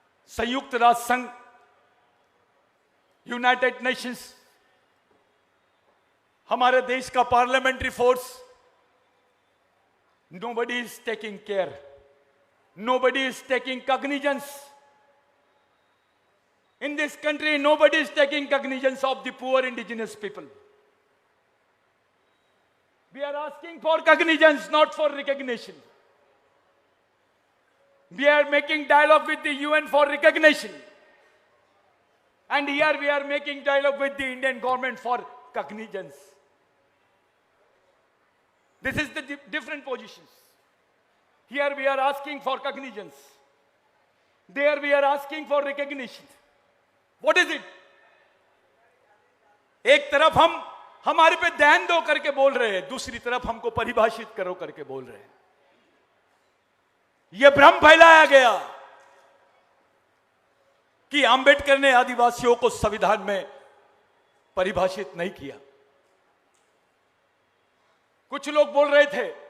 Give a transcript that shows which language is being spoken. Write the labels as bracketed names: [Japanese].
[Hindi] संयुक्त राष्ट्र संघ, [English] United Nations, [Hindi] हमारे देश का parliamentary force, [English] Nobody is taking care, nobody is taking cognizance in this country, nobody is taking cognizance of the poor indigenous people. We are asking for cognizance, not for recognition. We are making dialogue with the UN for recognition. And here we are making dialogue with the Indian government for cognizance. This is the different positions. Here we are asking for cognizance. There we are asking for recognition. What is it? [Hindi] एक तरफ हम हमारे पे ध्यान दो करके बोल रहे हैं, दूसरी तरफ हमको परिभाषित करो करके बोल रहे हैं। यह भ्रम फैलाया गया कि अंबेडकर ने आदिवासियों को संविधान में परिभाषित नहीं किया। कुछ लोग बोल रहे थे